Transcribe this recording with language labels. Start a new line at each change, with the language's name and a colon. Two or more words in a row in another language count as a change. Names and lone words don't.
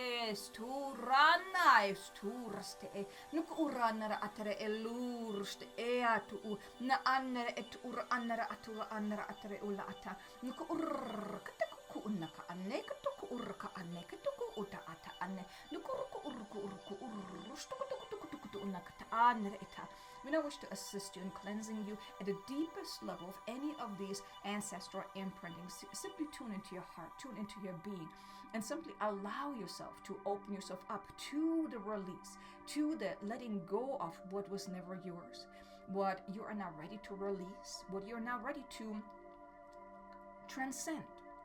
English: esturana esturaste nukuranara atere elurste eatu na annere etur annara atura annara atere ula ata nukur Unaka anne katuku urka anne katuku uta ata anne nukuruku urku urku urru stukutukutukutuku We now wish to assist you in cleansing you at the deepest level of any of these ancestral imprintings. Simply tune into your heart, tune into your being, and simply allow yourself to open yourself up to the release, to the letting go of what was never yours, what you are now ready to release, what you're now ready to transcend.